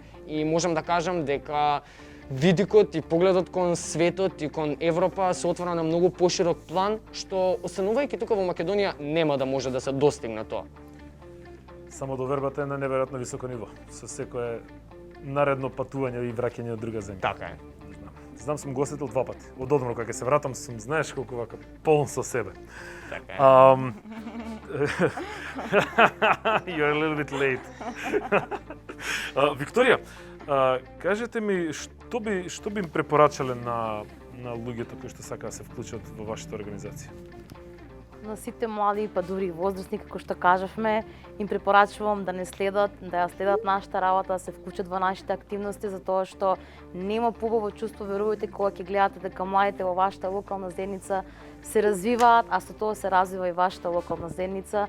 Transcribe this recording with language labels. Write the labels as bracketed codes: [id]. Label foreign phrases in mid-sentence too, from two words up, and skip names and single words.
[mk] И можам да кажам дека видикот и погледот кон светот и кон Европа се отвора на многу поширок план, што останувајќи тука во Македонија нема да може да се достигне тоа. Само довербата е на неверојатно високо ниво, со секое наредно патување и враќање од друга земја. Така е. Знам сум гостител 2 пати. Од одмор кога ќе се вратам сум, знаеш колку вака полн со себе. Така е. [en] You're a little bit late. [mk] Викторија, кажете ми што би им препорачале на луѓето кои што сакаат да се вклучат во вашата организација? На сите млади, па дури и возрастни, како што кажавме, им препорачувам да не следат, да ја следат нашата работа, да се вклучат во нашите активности, затоа што нема побаво чувство, верувајте, кога ќе гледате дека младите во вашата локална заедница се развиваат, а со тоа се развива и вашата локална заедница.